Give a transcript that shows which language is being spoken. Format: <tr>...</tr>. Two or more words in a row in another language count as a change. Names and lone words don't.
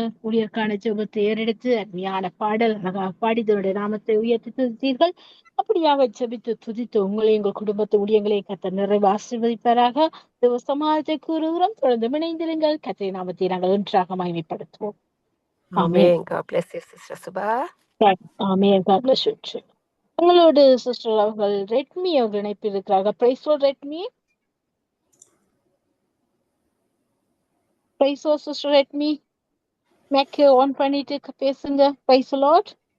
<ta>ஊழியர்க்கான ஜெபத்தை ஏறெடுத்து அருமையான பாடல் அழகாக பாடி இதனுடைய நாமத்தை உயர்த்தி துதித்தீர்கள். அப்படியாக ஜெபித்து துதித்து உங்களை எங்கள் குடும்பத்து ஊழியங்களை கர்த்தர் நிறைவு ஆசீர்வதிப்பாராக. சமாஜத்தை கூறுகிறோம். தொடர்ந்து இணைந்திருங்கள். கர்த்தரின் நாமத்தை நாங்கள் ஒன்றாக மகிமைப்படுத்துவோம். ஆமேன்.</ta> <en>God bless you, Sister Subha. ஆமேன். God bless you too.</en> <ta>உங்களோடு சிஸ்டர் அவர்கள் ரெட்மி அவர்கள் இணைப்பில் இருக்கிறார்கள்.</ta> <en>Praise Lord Redmi. Praise Lord Sister Redmi. mic on</en> <ta>பண்ணிட்டு பேசுங்க.</ta> <en>Praise Lord.</en>